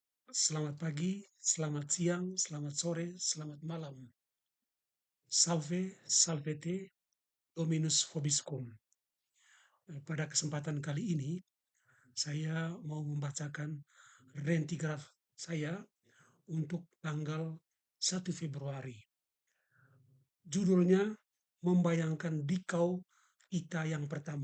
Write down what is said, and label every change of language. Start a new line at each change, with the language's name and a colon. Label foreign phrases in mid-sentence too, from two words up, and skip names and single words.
Indonesian: Selamat pagi, selamat siang, selamat sore, selamat malam.
Latin: Salve, salvete, Dominus vobiscum.
Indonesian: Pada kesempatan kali ini, saya mau membacakan rentigraf saya untuk tanggal 1 Februari. Judulnya, Membayangkan Dikau Kita yang Pertama.